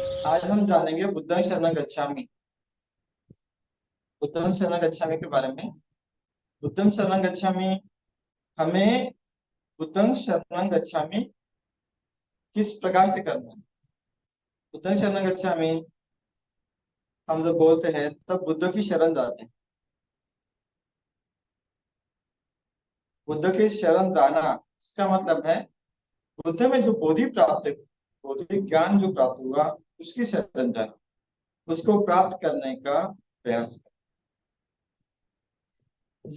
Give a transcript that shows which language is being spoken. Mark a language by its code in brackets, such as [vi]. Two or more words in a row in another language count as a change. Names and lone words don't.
[hi] आज हम जानेंगे [pi] बुद्धं शरणं गच्छामि। बुद्धं शरणं गच्छामि [hi] के बारे में। [pi] बुद्धं शरणं गच्छामि, [hi] हमें [pi] बुद्धं शरणं गच्छामि [hi] किस प्रकार से करना है। [pi] बुद्धं शरणं गच्छामि [hi] हम जब बोलते हैं तब बुद्ध की शरण जाते हैं। बुद्ध की शरण जाना इसका मतलब है बुद्ध में जो बोधि प्राप्त है, बोधि ज्ञान जो प्राप्त हुआ उसकी शरण जाना, उसको प्राप्त करने का प्रयास करना।